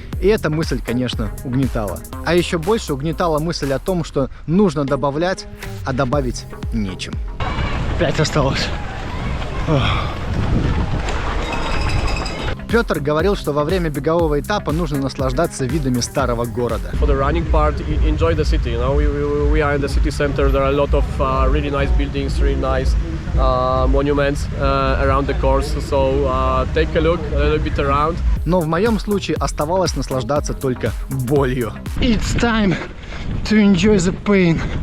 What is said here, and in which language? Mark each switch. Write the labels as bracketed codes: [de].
[ru] И эта мысль, конечно, угнетала. А еще больше угнетала мысль о том, что нужно добавлять, а добавить нечем. 5 осталось. Петр говорил, что во время бегового этапа нужно наслаждаться видами старого города. [en] For the running part, enjoy the city. You know, we are in the city center. There are a lot of really nice buildings, really nice monuments around the course. So take a look a little bit around. [ru] Но в моем случае оставалось наслаждаться только болью. [en] It's time to enjoy the pain.